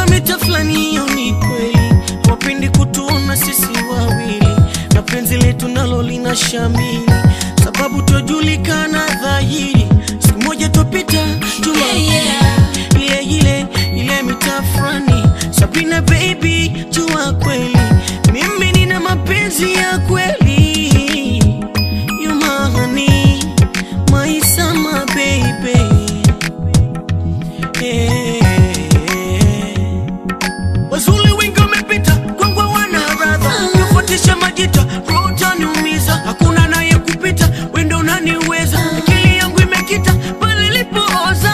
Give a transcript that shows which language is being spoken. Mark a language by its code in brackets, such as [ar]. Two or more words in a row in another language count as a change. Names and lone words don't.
[sw] mita flani yo ni kweli, wapendi kutuona sisi wawili, na penzi letu nalo lina shamili, sababu tujulikana dhahiri, siku moja tupita juma ile mita mitafrani. Sabrina baby, jua kweli mimi nina mapenzi ya kweli. [en] You my honey, my summer baby. [sw] Wazuli wengi wamepita kwangu wana radha, kufuatisha majita roho utaniumiza. Hakuna naye kupita, wewe ndo unaniweza. Akili yangu imekita pale ilipooza.